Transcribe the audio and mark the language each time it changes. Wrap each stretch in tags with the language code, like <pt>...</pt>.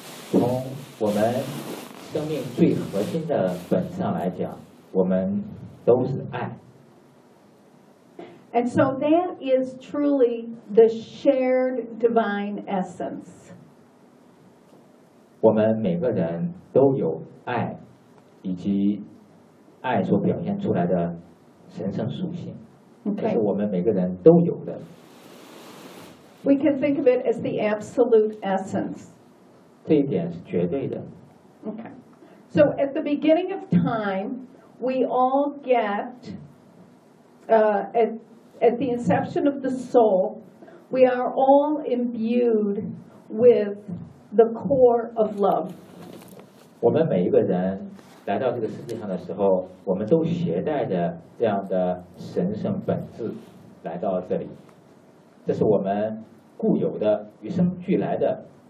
<zh>从我们生命最核心的本质上来讲，我们都是爱。</zh> <en>And so that is truly the shared divine essence.</en> <zh>我们每个人都有爱，以及爱所表现出来的神圣属性，这是我们每个人都有的。</zh> <en>We can think of it as the absolute essence.</en> <zh>这一点是绝对的。</zh> <en>Okay. So at the beginning of time, we all get At the inception of the soul, we are all imbued with the core of love.</en> <zh>我们每一个人来到这个世界上的时候，我们都携带着这样的神圣本质来到这里。这是我们固有的、与生俱来的。</zh>